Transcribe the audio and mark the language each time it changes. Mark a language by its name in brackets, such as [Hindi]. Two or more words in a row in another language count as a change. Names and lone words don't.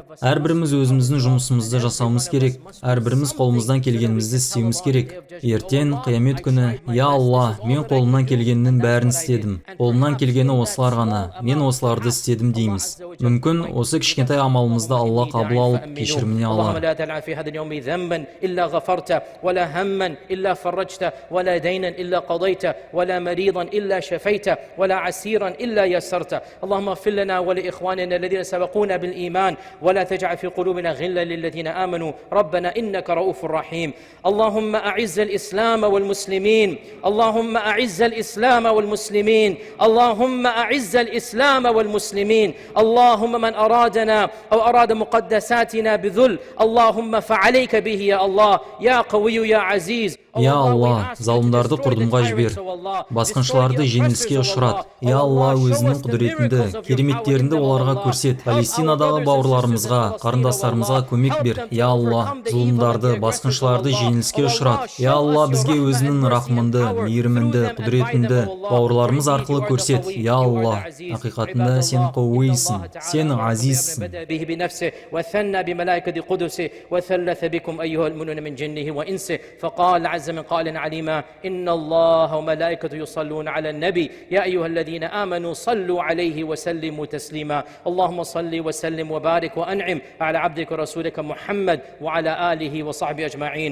[Kazakh] Әрбіріміз өзіміздің жұмысымызды жасауымыз керек. Әрбіріміз қолымыздан келгенімізді істеуіміз керек. Ертең қиямет күні: я Алла, мен қолымнан келгеннің бәрін істедім. Қолымнан келгені осылар ғана, мен осыларды істедім дейміз. Мүмкін осы кішкентай амалымызды Алла қабыл алып кешіріміне алар. [Arabic] اللهم اغفر لنا ولإخواننا الذين سبقونا بالإيمان ولا تجعل في قلوبنا غلا للذين آمنوا ربنا إنك رؤوف رحيم اللهم أعز الإسلام والمسلمين اللهم أعز الإسلام والمسلمين اللهم أعز الإسلام والمسلمين اللهم من أرادنا أو أراد مقدساتنا بذل اللهم فعليك به يا الله يا قوي يا عزيز. [Kazakh] Я Алла, залымдарды құрдымға жібер, басқыншыларды жеңіліске ұшырат. Я Алла, өзінің құдіретіңді, кереметтеріңді оларға көрсет. Палестинадағы бауырларымызға, қарындастарымызға көмек бер. Я Алла, зұлымдарды, басқыншыларды жеңіліске ұшырат. Я Алла, бізге өзінің рахмынды, мейірімінді, құдіретіңді бауырларымыз арқылы көрсет. Я Алла, ақиқатында сен қауийсің, сен азизсің. [Arabic] عز من قائل عليما إن الله وملائكته يصلون على النبي يا أيها الذين آمنوا صلوا عليه وسلموا تسليما اللهم صل وسلم وبارك وأنعم على عبدك ورسولك محمد وعلى آله وصحبه أجمعين.